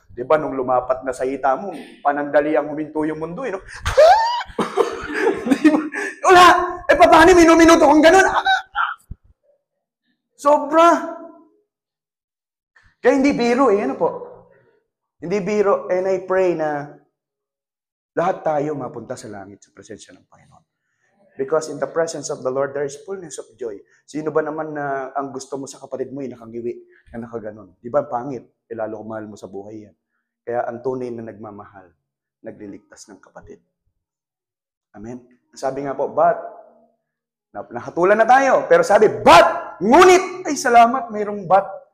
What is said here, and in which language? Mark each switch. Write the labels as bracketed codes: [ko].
[tl] Diba, nung lumapat na sa hita mo, panandali ang huminto yung mundo, no? Diba? Wala! Eh, paano minuminuto kung ganun? Sobra! Kaya hindi biro eh, ano po? Hindi biro, [en] and I pray [tl] na lahat tayo mapunta sa langit sa presensya ng Panginoon. [en] Because in the presence of the Lord, there is fullness of joy. [tl] Sino ba naman na ang gusto mo sa kapatid mo ay nakangiwi na nakaganon? Di ba pangit? E lalo kung mahal mo sa buhay yan. Kaya ang tunay na nagmamahal, nagliligtas ng kapatid. Amen? Sabi nga po, but, nahatulan na tayo. Pero sabi, but, ngunit, ay salamat, mayroong but.